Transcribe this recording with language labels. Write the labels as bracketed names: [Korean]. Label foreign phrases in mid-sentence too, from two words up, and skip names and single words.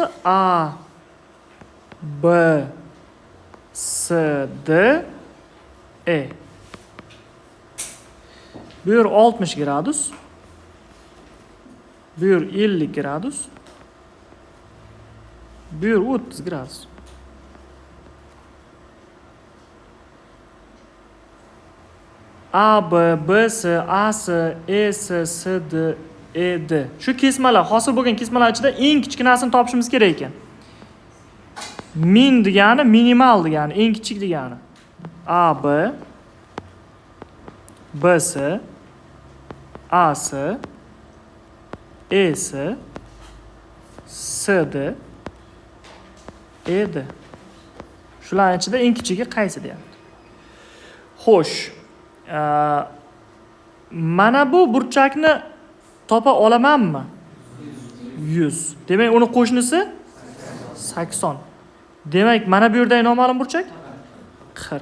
[Uzbek] A, B, S, D, E. Bu yer 60 gradus. Bu yer 50 gradus. Bu yer 30 gradus. A, B, B, S, A, S, E, S, S, D, E, D. Shu kesmalar, hosil bo'lgan kesmalar ichida eng kichkinasini topishimiz kerak ekan. Min degani minimal degani, eng kichik degani. A, B, B, S, A, S, E, S, S, D, E, D. Shularning ichida eng kichigi qaysi deyapti. Xo'sh, mana bu burchakni topa olamanmi? 100. Demak, uni qo'shnisi 80. Demak, mana bu yerdagi noma'lum burchak 40.